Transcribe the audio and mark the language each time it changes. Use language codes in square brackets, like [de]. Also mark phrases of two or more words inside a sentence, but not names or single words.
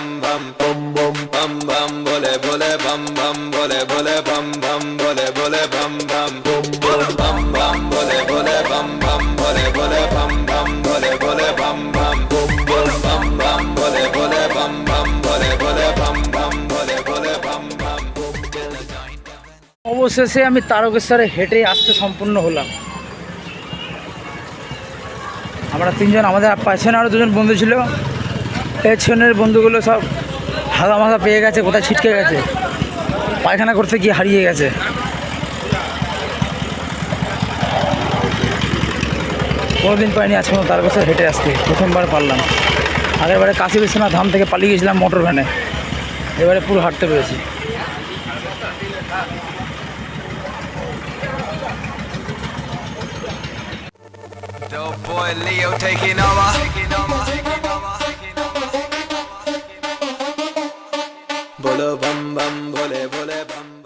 [hi] बम बम बम बम बम भोले भोले बम बम भोले भोले बम बम भोले भोले बम बम बम बम भोले भोले बम बम भोले भोले बम बम भोले भोले बम बम बम बम भोले भोले बम बम भोले भोले बम बम भोले भोले बम बम। [bn] অবশেষে আমি তারকেশ্বরে হেঁটে আসতে সম্পূর্ণ হলাম। আমরা তিনজন, আমাদের পেছনে আরও দুজন বন্ধু ছিল। পেছনের বন্ধুগুলো সব হাগা মাথা পেয়ে গেছে, কোথায় ছিটকে গেছে, পায়খানা করতে গিয়ে হারিয়ে গেছে। কোনোদিন পাইনি আজ পর্যন্ত তারকেশ্বর হেঁটে আসতে, প্রথমবার পারলাম। আগেরবারে কাশী বিশ্বনাথ ধাম থেকে পালিয়ে গেছিলাম মোটর ভ্যানে, এবারে পুরো হাঁটতে পেরেছি। [en] Dope boy Leo taking over. [hi] बोलो बम बम, बोले बोले बम.